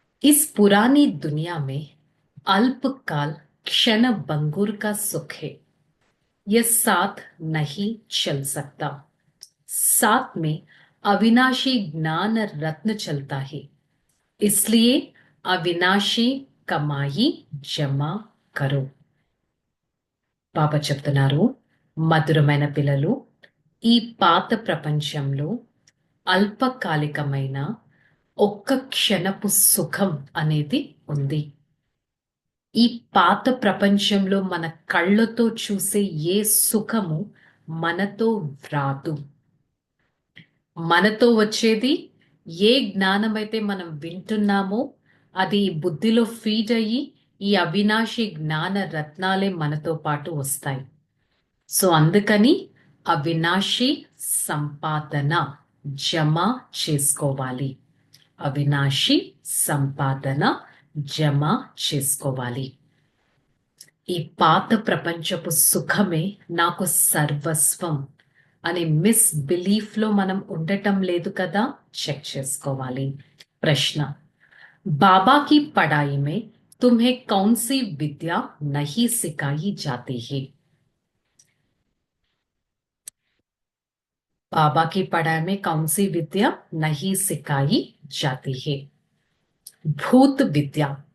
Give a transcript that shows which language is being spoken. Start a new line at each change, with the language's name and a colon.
Hindi: इस पुरानी दुनिया में अल्पकाल क्षण भंगुर का सुख है। यह साथ नहीं चल सकता। साथ में अविनाशी ज्ञान रत्न चलता है। इसलिए अविनाशी कमाई जमा करो।
Telugu: బాబా చెప్తున్నారు, మధురమైన పిల్లలు, ఈ పాత ప్రపంచంలో అల్పకాలికమైన ఒక్క క్షణపు సుఖం అనేది ఉంది. ఈ పాత ప్రపంచంలో మన కళ్ళతో చూసే ఏ సుఖము మనతో రాదు. మనతో వచ్చేది ఏ జ్ఞానమైతే మనం వింటున్నామో అది బుద్ధిలో ఫీడ్ అయ్యి ఈ అవినాశి జ్ఞాన రత్నాలే మనతో పాటు వస్తాయి. సో అందుకని అవినాశి సంపాదన జమ చేసుకోవాలి. అవినాశి సంపాదన జమ చేసుకోవాలి. ఈ పాత ప్రపంచపు సుఖమే నాకు సర్వస్వం అనే మిస్ బిలీఫ్ లో మనం ఉండటం లేదు కదా, చెక్ చేసుకోవాలి.
Hindi: ప్రశ్న, बाबा की पढ़ाई में तुम्हें कौन सी विद्या नहीं सिखाई जाती है? बाबा की पढ़ाई में कौन सी विद्या नहीं सिखाई जाती है? भूत विद्या।